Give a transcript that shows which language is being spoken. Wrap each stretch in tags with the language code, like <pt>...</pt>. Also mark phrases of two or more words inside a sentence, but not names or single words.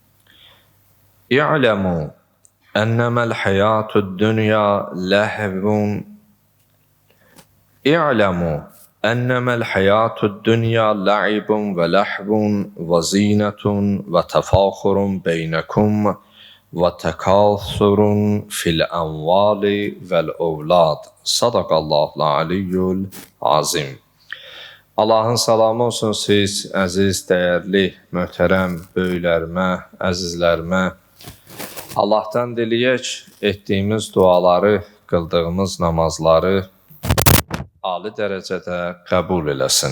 <ar>اعلموا أنما الحياة الدنيا لهو اعلموا أنما الحياة الدنيا لعب ولهو وزينة وتفاخر بينكم وتكاثر في الأموال والأولاد صدق الله العلي العظيم.</ar> <az>Allahın salamı olsun siz, əziz, dəyərli, möhtərəm böyüklərimə, əzizlərimə. Allah'tan diləyək, etdiyimiz duaları, qıldığımız namazları ali dərəcədə qəbul eləsin.</az>